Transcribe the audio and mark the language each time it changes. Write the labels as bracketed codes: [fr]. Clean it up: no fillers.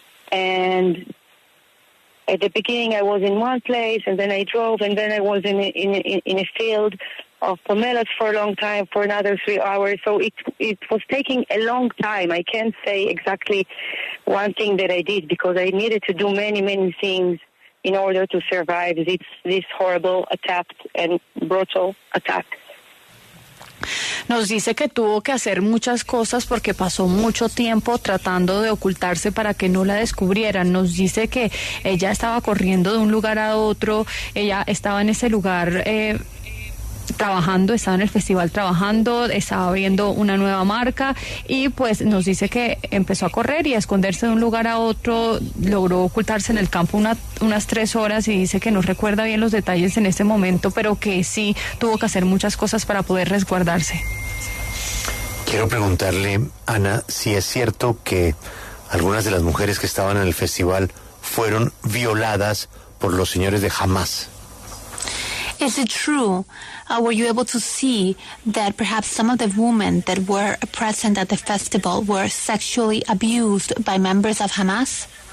[en] And at the beginning, I was in one place, and then I drove, and then I was in a field of pomelos for a long time, for another 3 hours. So it was taking a long time. I can't say exactly one thing that I did because I needed to do many, many things in order to survive this horrible attack and brutal attack. [es] Nos dice que tuvo que hacer muchas cosas porque pasó mucho tiempo tratando de ocultarse para que no la descubrieran. Nos dice que ella estaba corriendo de un lugar a otro, ella estaba en ese lugar trabajando, estaba en el festival trabajando, estaba abriendo una nueva marca y pues nos dice que empezó a correr y a esconderse de un lugar a otro, logró ocultarse en el campo unas 3 horas y dice que no recuerda bien los detalles en este momento, pero que sí tuvo que hacer muchas cosas para poder resguardarse. Quiero preguntarle, Ana, si es cierto que algunas de las mujeres que estaban en el festival fueron violadas por los señores de Hamas. [en] Is it true? Were you able to see that perhaps some of the women that were present at the festival were sexually abused by members of Hamas?